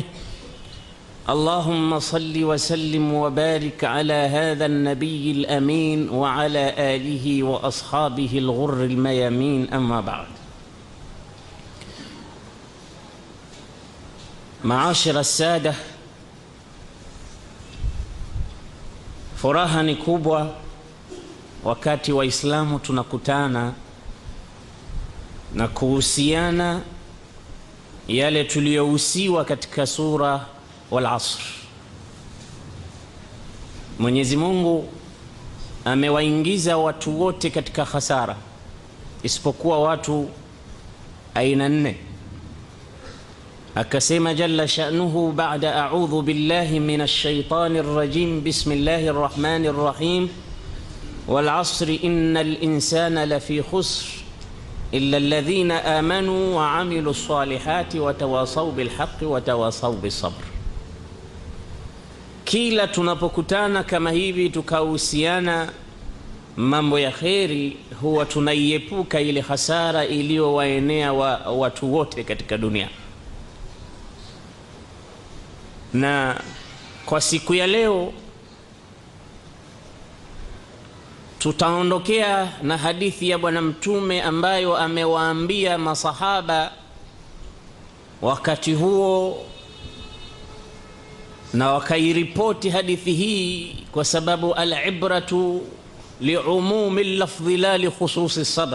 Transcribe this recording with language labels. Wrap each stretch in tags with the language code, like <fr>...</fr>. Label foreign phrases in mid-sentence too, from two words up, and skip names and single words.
<ar>اللهم صل وسلم وبارك على هذا النبي الأمين وعلى آله وأصحابه الغر الميامين، أما بعد. معاشر السادة،</ar> <sw>furaha ni kubwa wakati Waislamu tunakutana na kuhusiana yale tuliyohusiwa katika sura</sw> <ar>والعصر.</ar> <sw>Mwenyezi Mungu amewaingiza watu wote katika hasara isipokuwa watu aina nne.</sw> <ar>Akasema جل شأنه بعد أعوذ بالله من الشيطان الرجيم بسم الله الرحمن الرحيم والعصر إن الإنسان لفي خسر إلا الذين آمنوا وعملوا الصالحات وتواصوا بالحق وتواصوا بالصبر.</ar> <sw>Kila tunapokutana kama hivi tukahusiana mambo ya kheri, huwa tunaiepuka ile hasara iliyowaenea watu wote katika dunia. Na kwa siku ya leo tutaondokea na hadithi ya Bwana Mtume ambayo amewaambia masahaba wakati huo, na wakairipoti hadithi hii kwa sababu</sw> <ar>العبرة بعموم اللفظ لا بخصوص السبب.</ar>